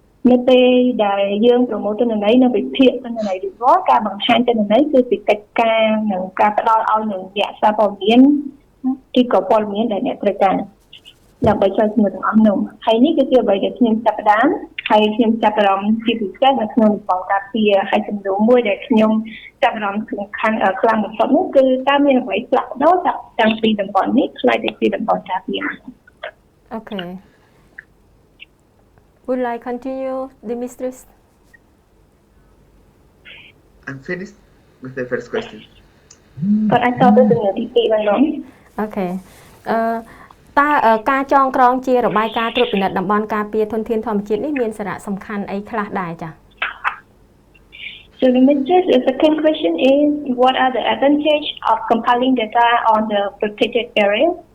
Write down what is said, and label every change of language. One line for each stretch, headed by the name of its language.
Khmer: នៅពេលដែលយើងប្រមូលទិន្នន័យនៅវិភាគទិន្នន័យរួចរាល់ការបង្ហាញទិន្នន័យគឺជាកិច្ចការនិងការផ្ដល់ឲ្យនឹងអ្នកសារព័ត៌មានឬក៏ព័ត៌មានដែលអ្នកត្រូវការដើម្បីឆ្លើយសំណួរទាំងអស់នោះហើយនេះគឺជាអ្វីដែលខ្ញុំចាប់ផ្ដើមហើយខ្ញុំចាប់អារម្មណ៍ជាពិសេសនៅក្នុងតំបន់ការពារហើយសំណួរមួយដែលខ្ញុំចាប់អារម្មណ៍សំខាន់ខ្លាំងបំផុតនោះគឺតើមានអ្វីផ្លាស់ប្ដូរតាំងពីតំបន់នេះឆ្លៃទៅពីតំបន់ការពារ
English: Okay. Would like continue, Dimitris? I'm finished with the first question. But I thought this is the
Khmer: ទី2 បាន អូខេតើការចងក្រងជារបាយការណ៍ត្រួតពិនិត្យតំបន់ការពារធនធានធម្មជាតិនេះមានសារៈសំខាន់អីខ្លះដែរចា៎
English: So the second question is, what are the advantages of compiling data on the protected area?